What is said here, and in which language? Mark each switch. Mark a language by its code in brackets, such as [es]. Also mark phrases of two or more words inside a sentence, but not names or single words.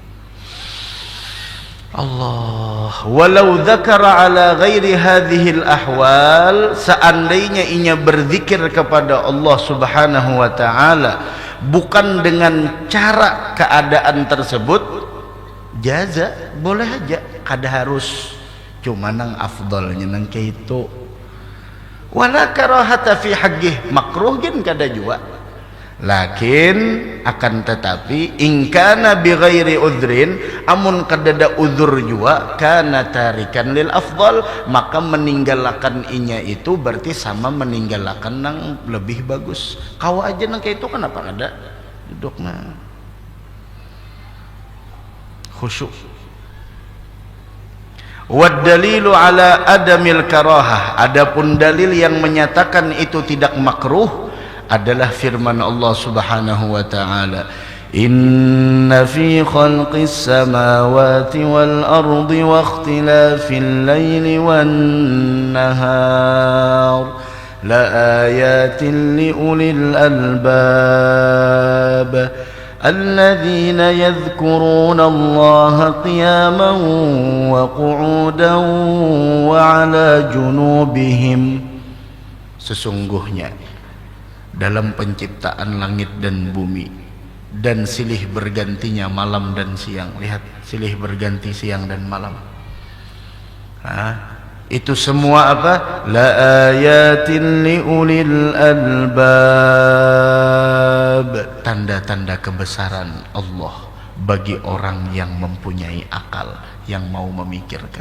[id] Allah, [ar] ولو ذكر على غير هذه الأحوال, [id] seandainya inya berzikir kepada [ar] الله سبحانه وتعالى [id] bukan dengan cara keadaan tersebut, jaza, [bjn] boleh aja, kada harus cuma nang afdalnya nang kayak itu. [ar] ولا كراهة في حقه, [bjn] makruh gen kada juga. Lakin akan tetapi [ar] إن كان بغير عذر, [bjn] amun kadada uzur juga, [ar] كان تاركا للأفضل, [bjn] maka meninggalkan inya itu berarti sama meninggalkan nang lebih bagus. Kau aja nang kayak itu kenapa kada duduk nah khusyuk. [ar] والدليل على عدم الكراهة, [id] adapun dalil yang menyatakan itu tidak makruh adalah firman [ar] الله سبحانه وتعالى, إن في خلق السماوات والأرض واختلاف الليل و النهار لآيات لأولي الألباب الذين يذكرون الله قياما وقعودا وعلى جنوبهم. [id] Sesungguhnya dalam penciptaan langit dan bumi dan silih bergantinya malam dan siang. Lihat, silih berganti siang dan malam. Itu semua apa? [ar] لآيات لأولي الألباب, [id] tanda-tanda kebesaran Allah bagi orang yang mempunyai akal, yang mau memikirkan.